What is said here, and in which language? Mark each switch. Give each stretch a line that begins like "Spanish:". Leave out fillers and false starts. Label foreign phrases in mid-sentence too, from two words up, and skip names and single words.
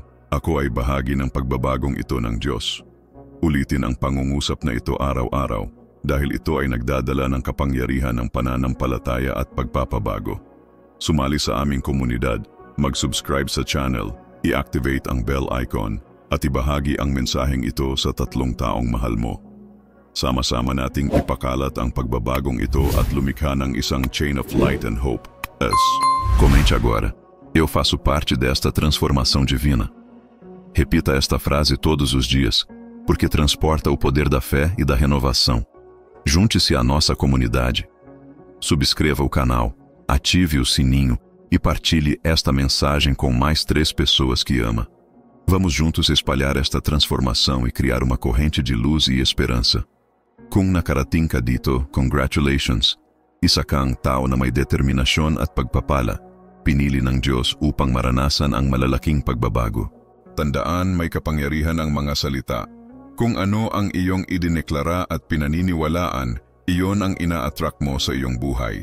Filipino: Ako ay bahagi ng pagbabagong ito ng Diyos. Ulitin ang pangungusap na ito araw-araw dahil ito ay nagdadala ng kapangyarihan ng pananampalataya at pagpapabago. Sumali sa aming komunidad, mag-subscribe sa channel, i-activate ang
English: bell icon
Filipino: at ibahagi ang mensaheng ito sa 3 taong mahal mo. Sama-sama nating ipakalat ang pagbabagong ito at lumikha ng isang
English: chain of light and hope.
Portuguese: Comente agora. Eu faço parte desta transformação divina. Repita esta frase todos os dias, porque transporta o poder da fé e da renovação. Junte-se à nossa comunidade. Subscreva o canal, ative o sininho e partilhe esta mensagem com mais 3 pessoas que ama. Vamos juntos espalhar esta transformação e criar uma corrente de luz e esperança.
Filipino: Kung nakarating ka dito, congratulations. Isa kang tao na may determinasyon at pagpapala. Pinili ng Diyos upang maranasan ang malalaking pagbabago. Tandaan, may kapangyarihan ang mga salita. Kung ano ang iyong idineklara at pinaniniwalaan, iyon ang ina-attract mo sa iyong buhay.